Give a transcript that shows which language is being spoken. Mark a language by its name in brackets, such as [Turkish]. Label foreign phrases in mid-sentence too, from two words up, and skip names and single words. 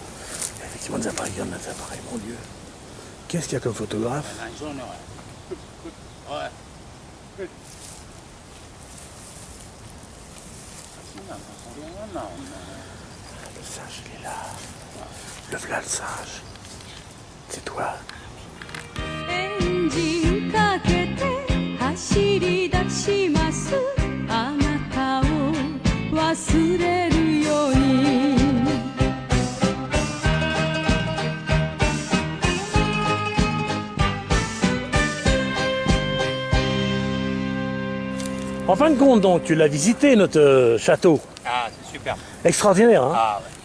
[French] Et effectivement, des appareils, il y en a des appareils, mon Dieu. Qu'est-ce qu'il y a comme photographe? Le singe, il est là. Le voilà le singe. C'est toi. [Japanese] エンジンかけて走り出しますあなたを忘れるように [French] En fin de compte, donc, tu l'as visité, notre château. Ah, c'est super. Extraordinaire, hein? Ah, ouais. Et